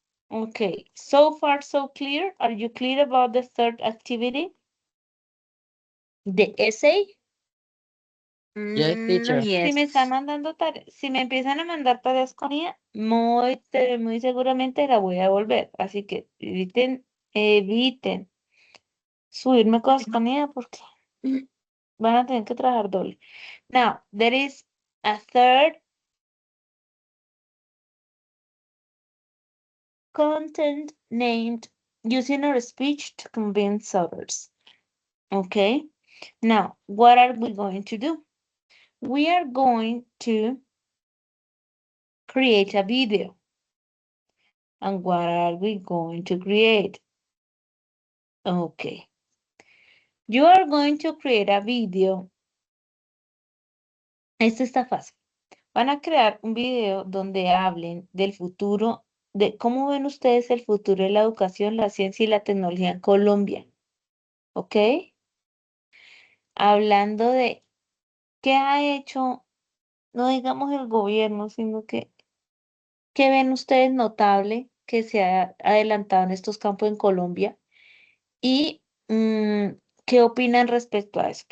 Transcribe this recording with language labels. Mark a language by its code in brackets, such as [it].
[en] Okay, so far so clear. Are you clear about the third activity? The essay? Yes, teacher. [es] Si me están mandando tareas, si me empiezan a mandar tareas con ella, muy seguramente la voy a devolver. Así que eviten subirme cosas con ella porque van a tener que trabajar doble. [en] Now, there is a third content named using our speech to convince others. Okay, now what are we going to do? We are going to create a video. And what are we going to create? Okay. You are going to create a video. [es] Esto está fácil. Van a crear un video donde hablen del futuro, de cómo ven ustedes el futuro de la educación, la ciencia y la tecnología en Colombia. ¿Ok? Hablando de qué ha hecho, no digamos el gobierno, sino que qué ven ustedes notable que se ha adelantado en estos campos en Colombia y qué opinan respecto a eso.